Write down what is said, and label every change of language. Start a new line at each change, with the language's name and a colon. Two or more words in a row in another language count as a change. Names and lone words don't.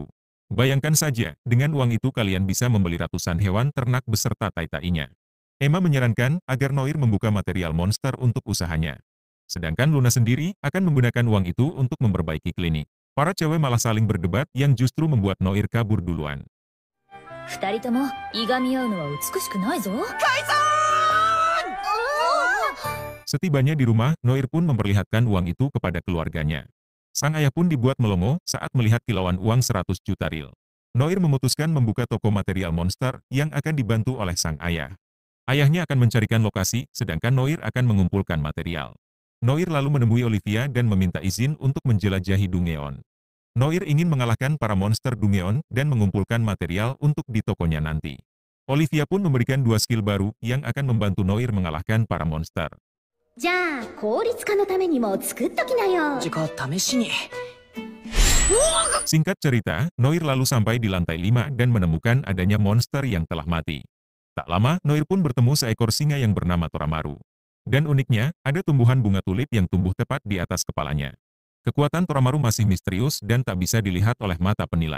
Indonesian: Bayangkan saja, dengan uang itu kalian bisa membeli ratusan hewan ternak beserta tai-tainya. Emma menyarankan agar Noir membuka material monster untuk usahanya. Sedangkan Luna sendiri akan menggunakan uang itu untuk memperbaiki klinik. Para cewek malah saling berdebat yang justru membuat Noir kabur duluan.
Japanese: 二人ともいがみ合うのは美しくないぞ。
Indonesian: Setibanya di rumah, Noir pun memperlihatkan uang itu kepada keluarganya. Sang ayah pun dibuat melongo saat melihat kilauan uang 100 juta ril. Noir memutuskan membuka toko material monster yang akan dibantu oleh sang ayah. Ayahnya akan mencarikan lokasi, sedangkan Noir akan mengumpulkan material. Noir lalu menemui Olivia dan meminta izin untuk menjelajahi Dungeon. Noir ingin mengalahkan para monster Dungeon dan mengumpulkan material untuk di tokonya nanti. Olivia pun memberikan 2 skill baru yang akan membantu Noir mengalahkan para monster.
Japanese: じゃあ効率化のためにも作っときなよ。
Indonesian: Singkat cerita, Noir lalu sampai di lantai 5 dan menemukan adanya monster yang telah mati. Tak lama, Noir pun bertemu seekor singa yang bernama Toramaru. Dan uniknya, ada tumbuhan bunga tulip yang tumbuh tepat di atas kepalanya. Kekuatan Toramaru masih misterius dan tak bisa dilihat oleh mata penilai.